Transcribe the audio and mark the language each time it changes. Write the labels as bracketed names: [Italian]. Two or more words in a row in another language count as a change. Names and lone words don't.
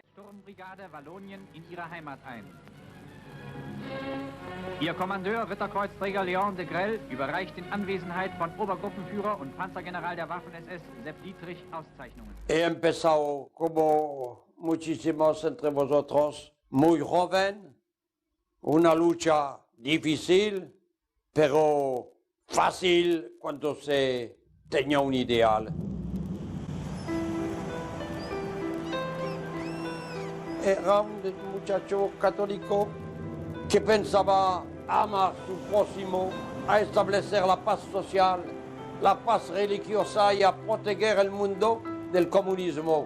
[German] Sturmbrigade Wallonien in ihre Heimat ein. Ihr Kommandeur, Ritterkreuzträger Léon de Grelle, überreicht in Anwesenheit von Obergruppenführer und Panzergeneral der Waffen-SS Sepp Dietrich Auszeichnungen. [Spanish] He empezado, como muchísimos entre vosotros, muy joven, una lucha difícil, pero fácil cuando se tenía un ideal. Era un muchacho católico que pensaba amar a su próximo, a establecer la paz social, la paz religiosa y a proteger el mundo del comunismo.